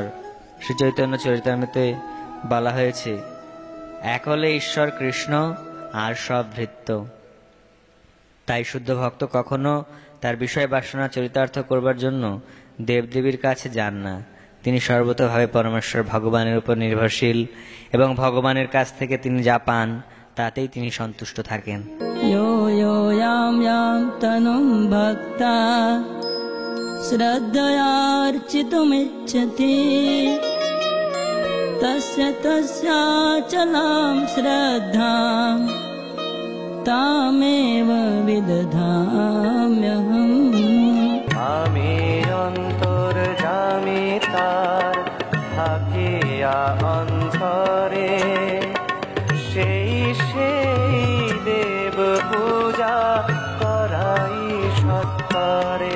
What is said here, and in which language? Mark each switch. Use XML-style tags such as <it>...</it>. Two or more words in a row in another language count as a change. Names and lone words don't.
<bn>শ্রী চৈতন্য চরিতামৃতে বলা হয়েছে, এক হলে ঈশ্বর কৃষ্ণ আর সব ভৃত্য। তাই শুদ্ধ ভক্ত কখনো তার বিষয় বাসনা চরিতার্থ করবার জন্য দেবদেবীর কাছে যান না। তিনি সর্বতভাবে পরমেশ্বর ভগবানের উপর নির্ভরশীল এবং ভগবানের কাছ থেকে তিনি যা পান তাতেই তিনি সন্তুষ্ট থাকেন।</bn> <sa>यो यो यां यां तनुं भक्ता श्रद्धयार्चितुमिच्छति तस्य तस्याचलां श्रद्धां तामेव विदधाम्यहम्।</sa> <bn>আমি অন্তর্যামী তার থাকিয়া অন্তরে, সেই দেব পূজা করাই সৎকরে।</bn>